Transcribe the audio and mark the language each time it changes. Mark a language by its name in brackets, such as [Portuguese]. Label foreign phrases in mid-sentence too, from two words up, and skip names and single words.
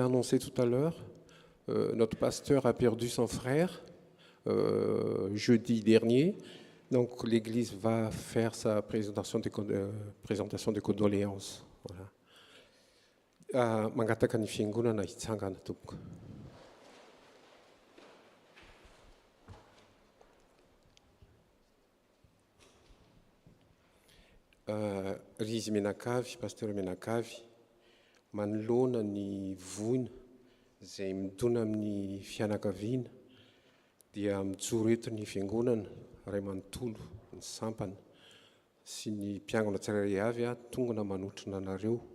[French] annoncé tout à l'heure, notre pasteur a perdu son frère jeudi dernier. Donc l'Église va faire sa présentation de condoléances. Voilà. [Malagasy] Mangataka ny fiangonana hitsangana tompoko. Ry izy Menakavy, pasteur Menakavy, manoloana ny voina izay midona amin'ny fianakaviana dia mijoro eto ny fiangonana ray manontolo ny sampana sy ny mpiangona tsirairay avy tongona manotrina anareo